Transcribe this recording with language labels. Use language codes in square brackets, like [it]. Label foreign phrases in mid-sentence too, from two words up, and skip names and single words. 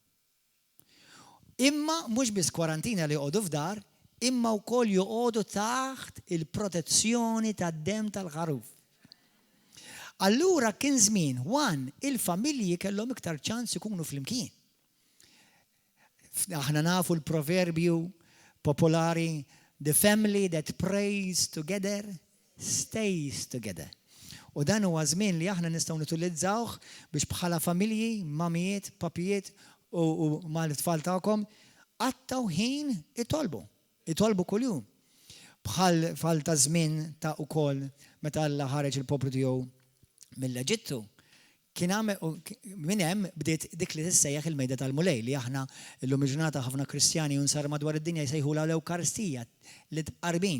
[mt] Imma mhux biss kwarantina li jqogħdu f'dar, imma wkoll joqogħdu taħt il-protezzjoni tad-demm tal-ħaruf. Allura kien żmien, il-familji kellhom iktar ċans ikunu flimkien. Aħna nafu l-proverbju popolari, [en] the family that prays together stays together. [mt] U dan huwa żmien li aħna nistgħu nutilizzawh biex bħala familji, mamijiet, papijiet u mal-tfal tagħkom għattaw ħin itolbu kuljum. Bħal ta' żmien ta' ukoll meta Alla ħareġ il-poplu tiegħu mill-Eġittu, kien minn hemm bdiet dik li tissejjaħ il-mejda tal-mulej li aħna llum il-ġurnata ħafna Kristjani u nsar madwar id-dinja jsejħula l-Ewkaristija li tqarbin.